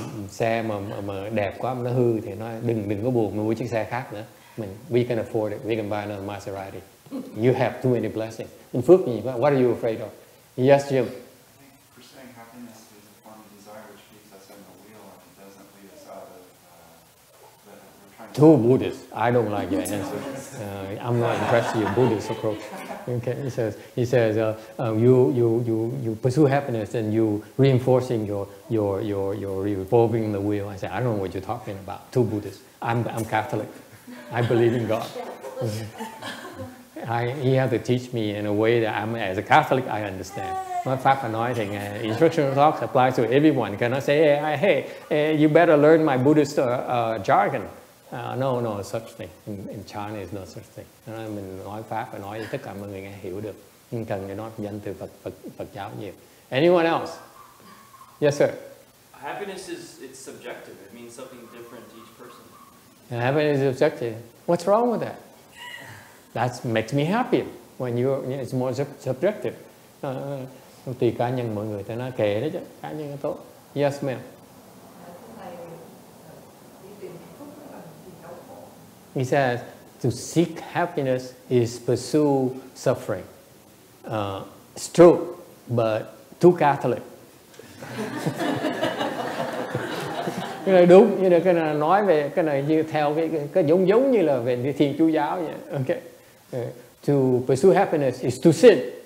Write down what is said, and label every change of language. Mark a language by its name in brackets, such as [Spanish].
[Vietnamese] Xe mà đẹp quá mà nó hư thì nói đừng có buồn, mình mua chiếc xe khác nữa. [English] We can afford it. We can buy another Maserati. You have too many blessings. [Vietnamese] In phước gì quá? [English] What are you afraid of? Yes, Jim. Pursuing happiness is a form of desire which keeps us in the wheel and doesn't lead us out of the we're trying to. Too Buddhist. I don't like your answer. I'm not impressed with your Buddhist approach. Okay, he says you pursue happiness and you reinforcing your revolving the wheel. I say I don't know what you're talking about. Too Buddhist. I'm Catholic. I believe in God. He had to teach me in a way that as a Catholic I understand. [Vietnamese] Nói Pháp và nói thì [English] instructional talks applies to everyone. Cannot say hey, you better learn my Buddhist jargon. No such thing. In China is no such thing. [Vietnamese] Mình nói Pháp và nói tất cả mọi người nghe hiểu được. Nhưng cần phải nói danh từ Phật giáo nhiều. [English] Anyone else? Yes, sir. Happiness it's subjective. It means something different to each person. Happiness is subjective. What's wrong with that? That makes me happy. When it's more subjective. [Vietnamese] Tùy cá nhân mọi người, ta nói kệ đó chứ, cá nhân tốt. [English] Yes, ma'am. He says to seek happiness is pursue suffering. It's true, but too Catholic. [Vietnamese] Cái này đúng, như là cái này nói về cái này như theo cái giống như là về Thiên Chúa giáo vậy. [English] Okay. To pursue happiness is to sin.